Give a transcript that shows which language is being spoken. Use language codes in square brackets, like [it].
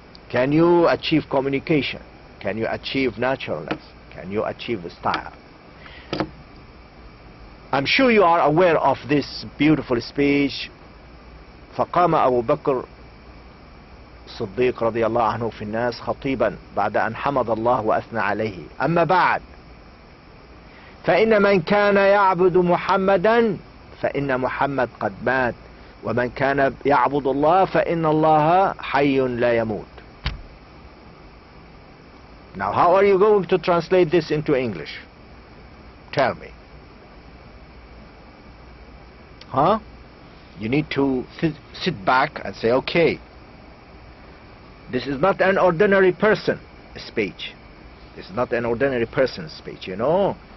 [en] Can you achieve communication? Can you achieve naturalness? Can you achieve the style? I'm sure you are aware of this beautiful speech. [ar] فقام أبو بكر الصديق رضي الله عنه في الناس خطيبا بعد أن حمد الله وأثنى عليه. أما بعد، فإن من كان يعبد محمدا فإن محمد قد مات، ومن كان يعبد الله فإن الله حي لا يموت. [en] Now, how are you going to translate this into English? Tell me. Huh? You need to sit back and say, okay, this is not an ordinary person speech. This is not an ordinary person's speech, you know.